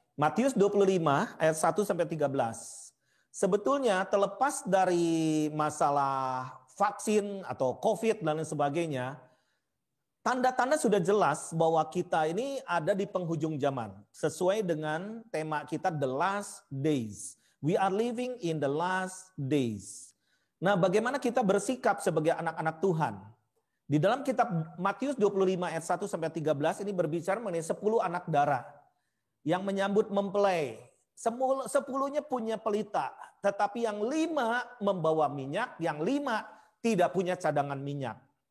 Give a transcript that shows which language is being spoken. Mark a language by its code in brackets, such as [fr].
[id] Matius 25 ayat 1 sampai 13. Sebetulnya terlepas dari masalah vaksin atau COVID dan lain sebagainya, tanda-tanda sudah jelas bahwa kita ini ada di penghujung zaman. Sesuai dengan tema kita The Last Days. [en] We are living in the last days. [id] Nah, bagaimana kita bersikap sebagai anak-anak Tuhan? Di dalam kitab Matius 25 ayat 1 sampai 13 ini berbicara mengenai 10 anak darah yang menyambut mempelai. 10-nya punya pelita, tetapi yang 5 membawa minyak, yang 5 tidak punya cadangan minyak.